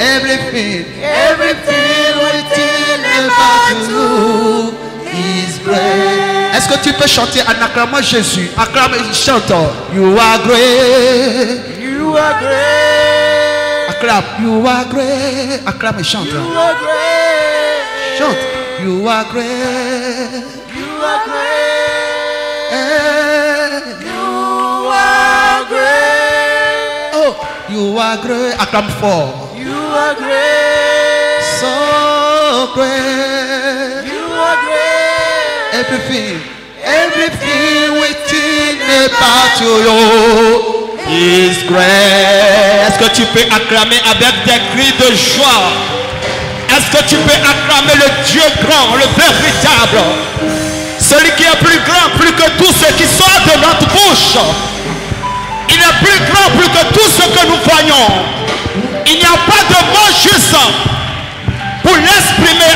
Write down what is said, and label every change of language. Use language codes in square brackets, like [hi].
[en] Everything within about you is great. [fr] Est-ce que tu peux chanter en acclamant Jésus? Acclame, chante. [en] You are great. You are great. [fr] Acclame. [en] You are great. [fr] Acclame et chante. [en] You are great. [fr] Chante. [en] You are great. You are great. You are great. Oh, you are great. [fr] Acclame fort. [en] You are great. So great. You are great. Everything within about you Is great. [fr] Est-ce que tu peux acclamer avec des cris de joie? Est-ce que tu peux acclamer le Dieu grand, le véritable? Celui qui est plus grand, plus que tout ce qui sort de notre bouche. Il est plus grand, plus que tout ce que nous voyons. Il n'y a pas de mot juste pour l'exprimer.